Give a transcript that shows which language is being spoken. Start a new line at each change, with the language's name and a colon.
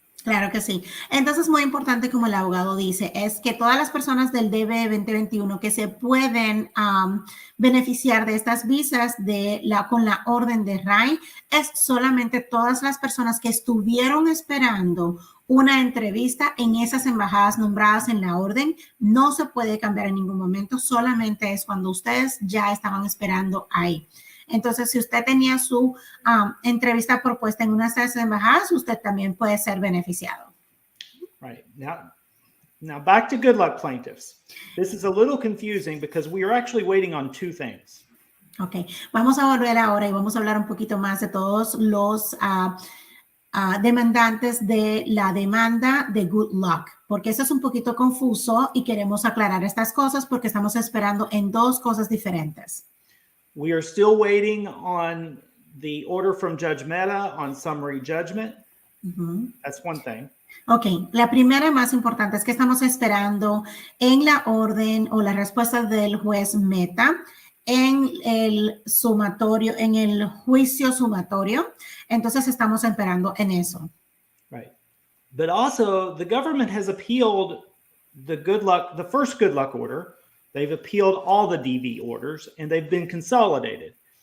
Spanish: Claro que sí. Entonces, muy importante, como el abogado dice, es que todas las personas del DV 2021 que se pueden beneficiar de estas visas con la orden de RAI es solamente todas las personas que estuvieron esperando una entrevista en esas embajadas nombradas en la orden. No se puede cambiar en ningún momento, solamente es cuando ustedes ya estaban esperando ahí. Entonces, si usted tenía su entrevista propuesta en una de esas embajadas, usted también puede ser beneficiado.
English: Right. Now back to good luck plaintiffs. This is a little confusing because we are actually waiting on two things.
Spanish: Ok, vamos a volver ahora y vamos a hablar un poquito más de todos los demandantes de la demanda de Good Luck, porque eso es un poquito confuso y queremos aclarar estas cosas porque estamos esperando en dos cosas diferentes.
English: We are still waiting on the order from Judge Mehta on summary judgment. That's one thing.
Spanish: Ok, la primera más importante es que estamos esperando en la orden o la respuesta del juez Mehta en el sumatorio, en el juicio sumatorio. Entonces estamos esperando en eso.
English: Right. But also the government has appealed the first Good Luck order. They've appealed all the DV orders and they've been consolidated.